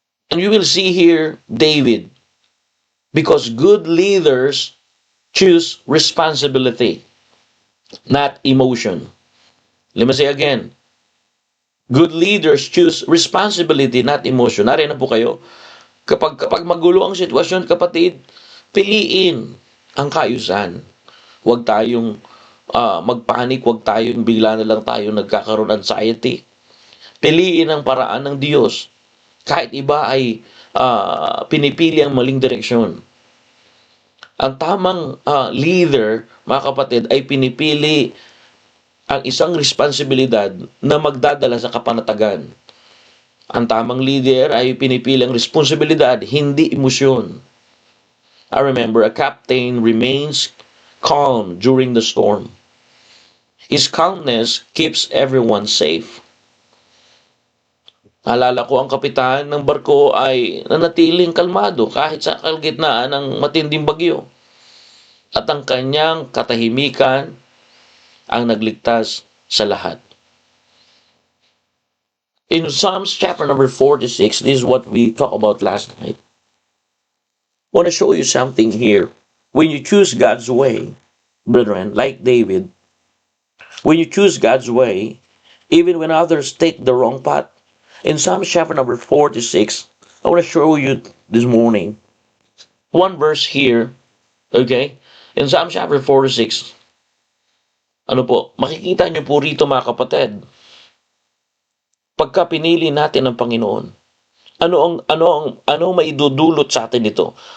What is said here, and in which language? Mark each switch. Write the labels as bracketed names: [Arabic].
[English] And you will see here David, because good leaders choose responsibility, not emotion. Let me say again, good leaders choose responsibility, not emotion. [Filipino] Nariyan na po kayo. Kapag magulo ang sitwasyon, kapatid, piliin ang kaayusan. Huwag tayong magpanik, huwag tayong bigla na lang tayo nagkakaroon anxiety. Piliin ang paraan ng Diyos. Kahit iba ay pinipili ang maling direksyon. Ang tamang leader, mga kapatid, ay pinipili ang isang responsibilidad na magdadala sa kapanatagan. Ang tamang leader ay pinipili ang responsibilidad, hindi emosyon. [English] I remember a captain remains calm during the storm. His calmness keeps everyone safe. [Filipino] Alala ko ang kapitan ng barko ay nanatiling kalmado kahit sa kalgitnaan ng matinding bagyo. At ang kanyang katahimikan ang nagligtas sa lahat. [English] In Psalms chapter number 46, this is what we talked about last night. I want to show you something here. When you choose God's way, brethren, like David, when you choose God's way, even when others take the wrong path, in Psalms chapter number 46, I want to show you this morning one verse here, okay? [Filipino] In Psalms chapter 46, makikita niyo po rito, mga kapatid, pagka pinili natin ang Panginoon, ano ang maidudulot sa atin ito?